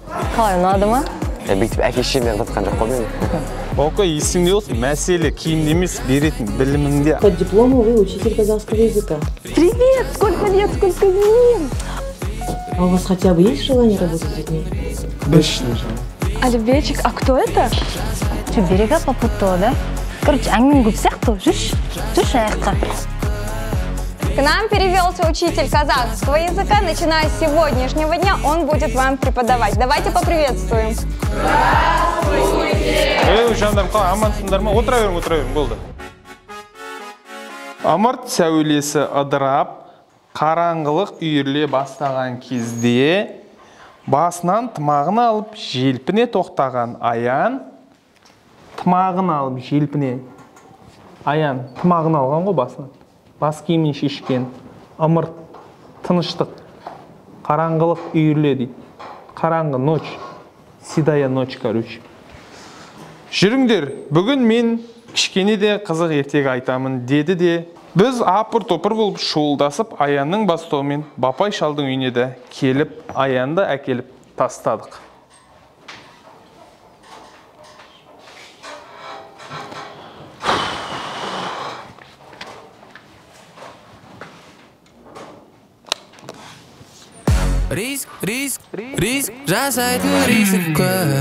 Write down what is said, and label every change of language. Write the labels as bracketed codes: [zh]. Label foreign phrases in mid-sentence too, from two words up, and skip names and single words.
[kk] Қалай, ұнады ма? Бүйтіп әке-шешемнен қатқан жоқ қой мен. Оқа, есіңде болсын, мәселе киімде емес, беретін біліміңде. [ru] По диплому вы учитель казахского языка. Привет! Сколько лет, сколько зим! А у вас хотя бы есть желание работать с детьми? Альбечик, а кто это? Что, берега попутала, да? [kk] Короче, әңгімен көп сияқты, жүрші аяққа. [ru] К нам перевелся учитель казахского языка. Начиная с сегодняшнего дня он будет вам преподавать. Давайте поприветствуем. Здравствуйте! [kk] Жандарым, қалай, амансыңдар ма? Отыра берің, болды. Ымырт сәулесі ыдырап, қараңғылық үйіріле бастаған кезде басынан тымағын алып желпіне тоқтаған Аян, тымағын алып желпіне. Аян тымағын алған ғой басынан. Бас киімін шешкен. Ымырт, тыныштық, қараңғылық үйіріле дейді. [ru] Қараңғы ночь, седая ночь, короче. [kk] Жүріңдер, бүгін мен кішкене де қызық ертегі айтамын деді де, біз апыр-топыр болып шуылдасып Аянның бастауымен Бапай шалдың үйіне де келіп, Аянды әкеліп тастадық. Риск, жасайтын риск көп.